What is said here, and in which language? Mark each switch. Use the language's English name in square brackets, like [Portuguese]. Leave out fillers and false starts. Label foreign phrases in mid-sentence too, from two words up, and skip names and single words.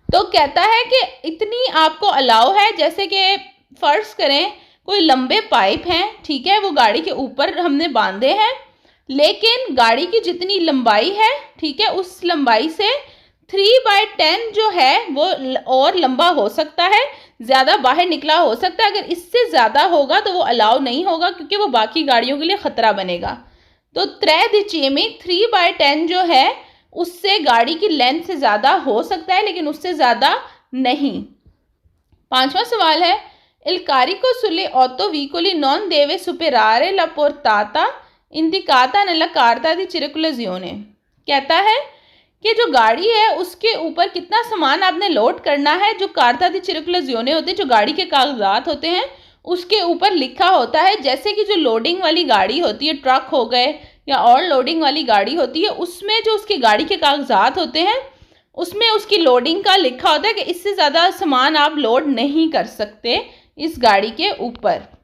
[Hindi] तो कहता है कि इतनी आपको अलाउ है, जैसे कि फर्ज करें कोई लंबे पाइप हैं, ठीक है, वो गाड़ी के ऊपर हमने बांधे हैं, लेकिन गाड़ी की जितनी लंबाई है, ठीक है, उस लंबाई से 3/10 जो है वो और लंबा हो सकता है, ज़्यादा बाहर निकला हो सकता है। अगर इससे ज़्यादा होगा तो वो अलाउ नहीं होगा, क्योंकि वो बाकी गाड़ियों के लिए ख़तरा बनेगा। तो 3/10 जो है उससे गाड़ी की लेंथ से ज़्यादा हो सकता है, लेकिन उससे ज़्यादा नहीं। 5वां सवाल है, [Italian] Il carico sulle auto veicoli non deve superare la portata indicata nella carta di circolazione। [Hindi] कहता है कि जो गाड़ी है उसके ऊपर कितना सामान आपने लोड करना है, जो [Italian] carta di circolazione [Hindi] होते हैं, जो गाड़ी के कागजात होते हैं, उसके ऊपर लिखा होता है। जैसे कि जो लोडिंग वाली गाड़ी होती है, ट्रक हो गए या और लोडिंग वाली गाड़ी होती है, उसमें जो उसकी गाड़ी के कागजात होते हैं उसमें उसकी लोडिंग का लिखा होता है कि इससे ज़्यादा सामान आप लोड नहीं कर सकते इस गाड़ी के ऊपर।